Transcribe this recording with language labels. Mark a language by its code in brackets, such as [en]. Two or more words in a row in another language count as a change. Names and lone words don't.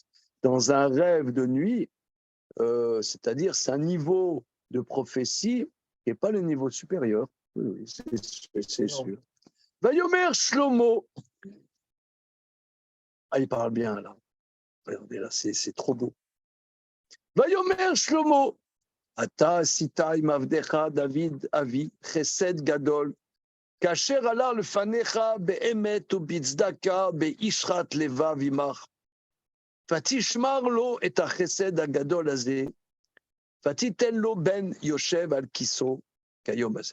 [fr] Dans un rêve de nuit, c'est-à-dire c'est un niveau de prophétie qui n'est pas le niveau supérieur. Oui, c'est sûr. [he] ויאמר שלמה. [fr] Ah, il parle bien là. Regardez là, c'est trop beau. [he] ויאמר שלמה. אתה עשית עם עבדך דוד אבי חסד גדול. כאשר עלה לפניך באמת ובצדקה בישרת לבב עמך. ותשמר לו את החסד הגדול הזה, ותיתן לו בן יושב על כיסו כיום הזה.